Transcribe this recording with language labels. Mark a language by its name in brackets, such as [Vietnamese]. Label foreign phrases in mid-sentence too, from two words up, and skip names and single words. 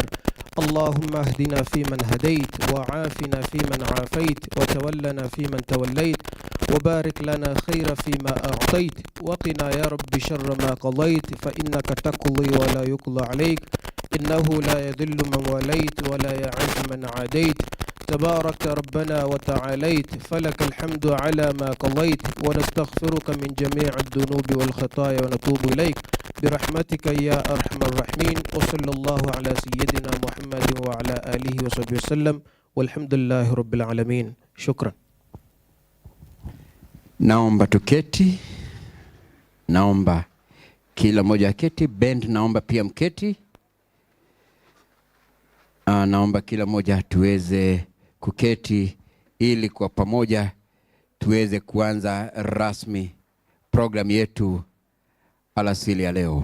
[Arabic] اللهم اهدنا فيمن هديت وعافنا فيمن عافيت وتولنا فيمن توليت وبارك لنا خير فيما أعطيت وقنا يا رب شر ما قضيت فإنك تقضي ولا يقضى عليك إنه لا يذل من وليت ولا يعز من عاديت تبارك ربنا وتعاليت فلك الحمد على ما قضيت ونستغفرك من جميع الذنوب والخطايا ونتوب إليك برحمتك يا أرحم الراحمين. وصلى الله على سيدنا محمد وعلى آله وصحبه وسلم والحمد لله رب العالمين. شكرا. [Swahili] Naomba tuketi. Naomba kila moja aketi. Bend naomba pia mketi. Naomba kila moja tuweze kuketi ili kwa pamoja tuweze kuanza rasmi program yetu alasili ya leo.